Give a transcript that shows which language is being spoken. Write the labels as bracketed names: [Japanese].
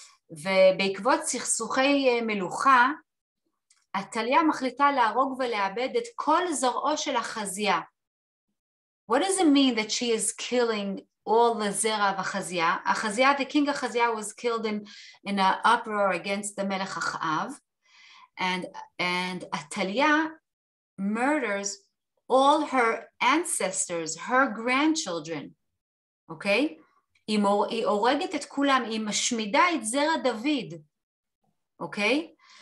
[Hebrew] ובעקבות סכסוכי מלוכה, עתליה מחליטה להרוג ולאבד את כל זרעו של החזיה. [English] What does it mean that she is killing all the zera of Achazia? Achazia, the king Achazia, was killed in an uproar against the Melech Achaav, and Atalia murders all her ancestors, her grandchildren. Okay? [Hebrew] היא הורגת את כולם, היא משמידה את זרע דוד. Okay?